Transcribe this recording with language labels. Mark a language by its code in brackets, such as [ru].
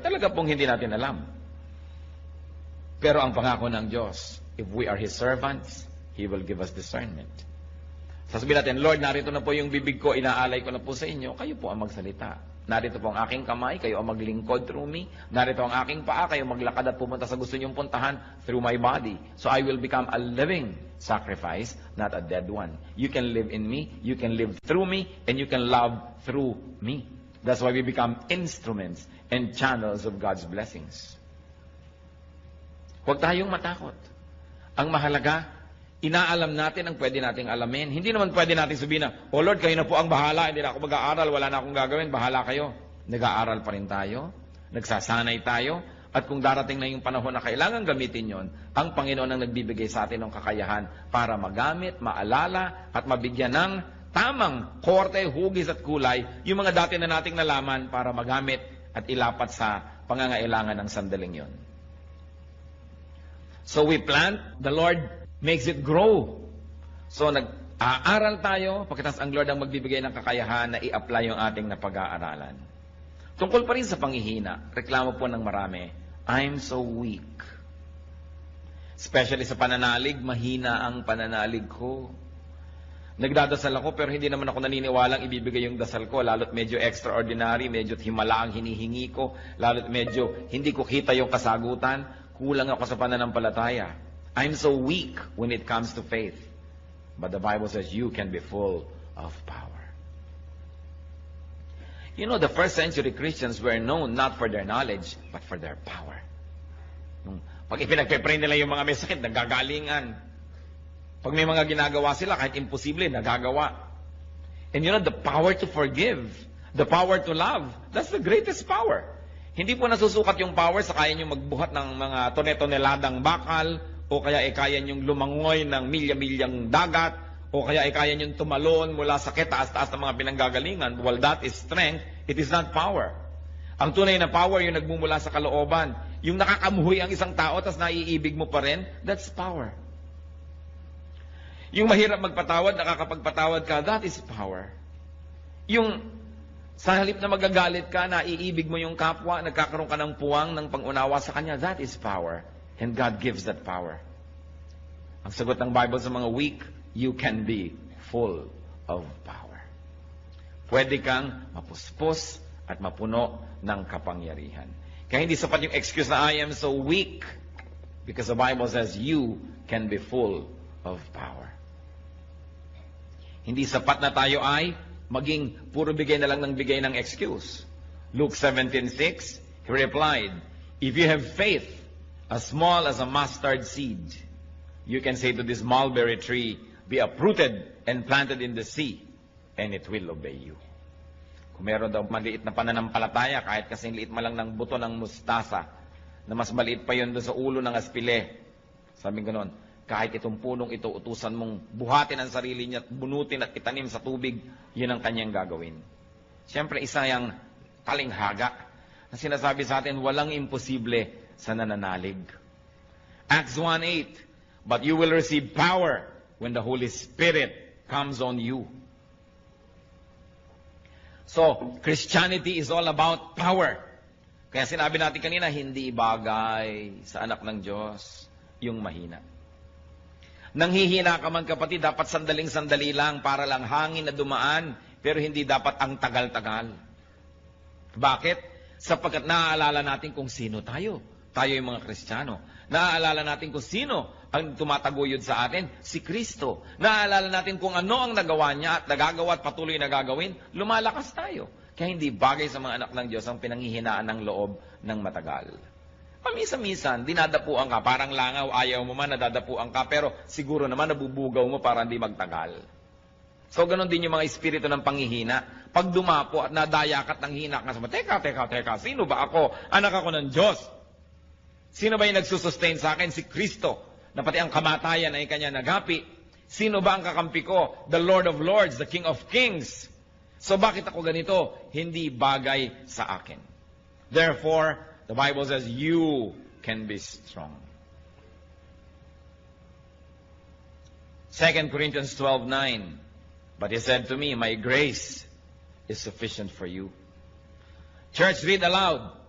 [tl] Talaga pong hindi natin alam. Pero ang pangako ng Diyos, [en] if we are His servants, He will give us discernment. [tl] Sasabihin natin, Lord, narito na po yung bibig ko, inaalay ko na po sa inyo, kayo po ang magsalita. Narito po ang aking kamay, kayo ang maglingkod [en] through me. [tl] Narito ang aking paa, kayo maglakad at pumunta sa gusto niyong puntahan [en] through my body. So I will become a living sacrifice, not a dead one. You can live in me, you can live through me, and you can love through me. That's why we become instruments and channels of God's blessings. [tl] Huwag tayong matakot. Ang mahalaga, inaalam natin ang pwede nating alamin. Hindi naman pwede natin sabihin na, oh Lord, kayo na po ang bahala, hindi na ako mag-aaral, wala na akong gagawin, bahala kayo. Nag-aaral pa rin tayo, nagsasanay tayo, at kung darating na yung panahon na kailangan gamitin yon, ang Panginoon ang nagbibigay sa atin ng kakayahan para magamit, maalala, at mabigyan ng tamang korte, hugis at kulay, yung mga dati na nating nalaman para magamit at ilapat sa pangangailangan ng sandaling yon. [en] So we plant, the Lord makes it grow. [tl] So nag-aaral tayo, pagkatapos ang Lord ang magbibigay ng kakayahan na i-apply yung ating napag-aaralan. Tungkol pa rin sa panghihina, reklamo po ng marami, [en] I'm so weak. [tl] Especially sa pananalig, mahina ang pananalig ko. Nagdadasal ako pero hindi naman ako naniniwalang ibibigay yung dasal ko, lalo't medyo extraordinary, medyo himala ang hinihingi ko, lalo't medyo hindi ko kita yung kasagutan. Kulang ako sa pananampalataya. [en] I'm so weak when it comes to faith. But the Bible says you can be full of power. You know, the first century Christians were known not for their knowledge, but for their power. [tl] Pag ipinagpe-pray nila yung mga may sakit, nagagalingan. Pag may mga ginagawa sila, kahit imposible, nagagawa. [en] And you know, the power to forgive, the power to love, that's the greatest power. [tl] Hindi po nasusukat yung power sa kaya nyo magbuhat ng mga tone-toneladang bakal, o kaya kaya nyong lumangoy ng milya-milyang dagat, o kaya kaya nyong tumalon mula sa taas-taas ng mga pinanggagalingan. [en] Well, that is strength, it is not power. [tl] Ang tunay na power, yung nagmumula sa kalooban. Yung nakakamuhoy ang isang tao, tas naiibig mo pa rin, [en] that's power. [tl] Yung mahirap magpatawad, nakakapagpatawad ka, [en] that is power. [tl] Yung sa halip na magagalit ka, naiibig mo yung kapwa, nagkakaroon ka ng puwang ng pangunawa sa kanya, [en] that is power. And God gives that power. [tl] Ang sagot ng Bible sa mga weak, [en] you can be full of power. [tl] Pwede kang mapuspos at mapuno ng kapangyarihan. Kaya hindi sapat yung excuse na [en] I am so weak, because the Bible says you can be full of power. [tl] Hindi sapat na tayo ay maging puro bigay na lang ng bigay ng excuse. [en] Luke 17:6, He replied, if you have faith as small as a mustard seed, you can say to this mulberry tree, be uprooted and planted in the sea, and it will obey you. [tl] Kung meron daw maliit na pananampalataya, kahit kasing liit man lang ng buto ng mustasa, na mas maliit pa yun doon sa ulo ng aspile, sabi ganoon, kahit itong punong ito, utusan mong buhatin ang sarili niya, bunutin at itanim sa tubig, yun ang kanyang gagawin. Siyempre, isa yung talinghaga na sinasabi sa atin, walang imposible sa nananalig. [en] Acts 1:8, but you will receive power when the Holy Spirit comes on you. So, Christianity is all about power. [tl] Kaya sinabi natin kanina, hindi bagay sa anak ng Diyos yung mahina. Nanghihina ka man kapatid, dapat sandaling-sandali lang para lang hangin na dumaan, pero hindi dapat ang tagal-tagal. Bakit? Sapagkat naaalala natin kung sino tayo. Tayo yung mga Kristiyano. Naaalala natin kung sino ang tumataguyod sa atin, si Kristo. Naaalala natin kung ano ang nagawa niya at nagagawa at patuloy na gagawin, lumalakas tayo. Kaya hindi bagay sa mga anak ng Diyos ang pinanghihinaan ng loob ng matagal. Paminsan-minsan, dinadapuan ka, parang langaw, ayaw mo man, nadadapuan ka, pero siguro naman nabubugaw mo para hindi magtagal. So, ganun din yung mga espiritu ng panghihina. Pag dumapo at nadayakat ng hina ka, teka, sino ba ako? Anak ako ng Diyos. Sino ba yung nagsusustain sa akin? Si Kristo, na pati ang kamatayan ay kanya nagapi. Sino ba ang kakampi ko? [en] The Lord of Lords, the King of Kings. So, [tl] bakit ako ganito? Hindi bagay sa akin. [en] Therefore, the Bible says, you can be strong. 2 Corinthians 12:9. But he said to me, my grace is sufficient for you. Church, read aloud.